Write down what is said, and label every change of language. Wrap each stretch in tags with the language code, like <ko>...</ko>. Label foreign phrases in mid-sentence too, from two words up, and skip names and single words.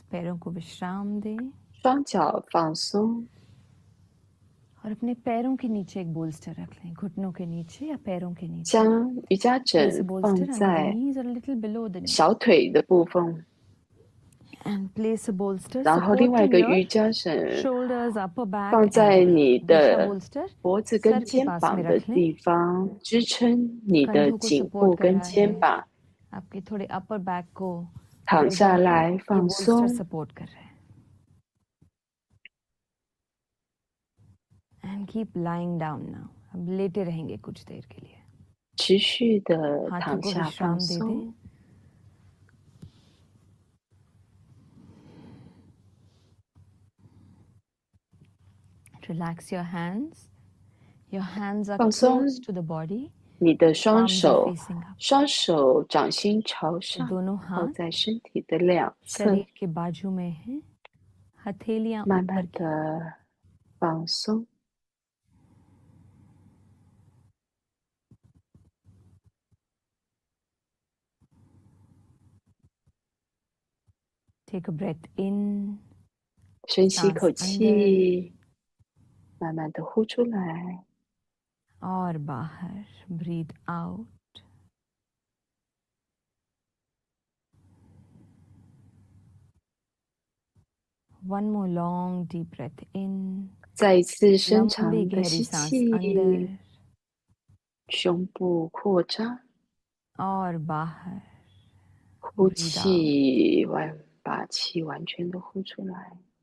<hi>पैरों को विश्राम दें</hi> <zh>双脚放松，</zh> <hi>और अपने पैरों के नीचे एक बोल्स्टर रख लें. घुटनों के नीचे या पैरों के नीचे.</hi> <zh>将瑜伽</zh> <en>Place a</en> <zh>枕</zh> <en>bolster</en> <zh>放</zh> <en>under the</en> <zh>在</zh> <en>knees or a little below the knees.</en> <zh>小腿的部分，</zh> <en>And place a bolster</en> <zh>然后另外一</zh> <en>supporting</en> <zh>个</zh> <en>your</en> <zh>瑜伽枕</zh> <en>shoulders, upper back</en> <zh>放</zh> <en>and</en> <zh>在</zh> <en>the</en> <zh>你</zh> <en>neck. दूसरा</en> <zh>的</zh> <hi>bolster</hi> <zh>脖子</zh> <hi>सर</hi> <zh>跟</zh> <hi>के</hi> <zh>肩</zh> <hi>पास</hi> <zh>膀</zh> <hi>में</hi> <zh>的</zh> <hi>रख लें.</hi> <zh>地方，支撑你的</zh> <hi>कंधों को</hi> <zh>颈</zh> <hi>support</hi> <zh>部</zh> <hi>कर</hi> <zh>跟</zh> <hi>रहा</hi> <zh>肩</zh> <hi>है.</hi> <zh>膀。</zh> <hi>आपके थोड़े</hi> <en>upper back</en> <hi>को</hi> <zh>躺下</zh> <hi>गर्दन को</hi> <zh>来</zh> <hi>ये</hi> <zh>放</zh> <hi>bolster</hi> <zh>松，</zh> <hi>support कर रहा है.</hi> <en>And keep lying down now.</en> <hi>अब लेटे रहेंगे कुछ देर के लिए.</hi> <zh>持续的</zh> <hi>हाथों</hi> <zh>躺</zh> <hi>को</hi> <zh>下</zh> <hi>विश्राम</hi> <zh>放</zh> <hi>दे</hi> <zh>松</zh> <hi>दें.</hi> <en>Relax your hands. Your hands are</en> <zh>放松</zh> <en>close to the body.</en> <zh>你的双</zh> <en>Palms are</en> <zh>手，</zh> <en>facing up.</en> <zh>双手掌心朝</zh> <hi>तो</hi> <zh>上，</zh> <hi>दोनों</hi> <zh>靠</zh> <hi>हाथ</hi> <zh>在身体的两侧，</zh> <hi>शरीर के बाजू में हैं. हथेलियां</hi> <zh>慢</zh> <hi>ऊपर</hi> <zh>慢</zh> <hi>की.</hi> <zh>的放松。</zh> <en>Take a breath in.</en> <zh>深吸一口</zh> <hi>सांस अंदर</hi> <zh>气，慢慢的呼出来。</zh> <hi>और बाहर.</hi> <en>Breathe out. One more long deep breath in.</en> <zh>再一次深</zh> <hi>लंबी</hi> <zh>长的</zh> <hi>गहरी</hi> <zh>吸</zh> <hi>सांस</hi> <zh>气，</zh> <hi>अंदर</hi> <zh>胸部扩张，</zh> <hi>और बाहर.</hi> <zh>呼</zh> <en>Breathe out.</en> <zh>气，把气完全的呼出来。</zh>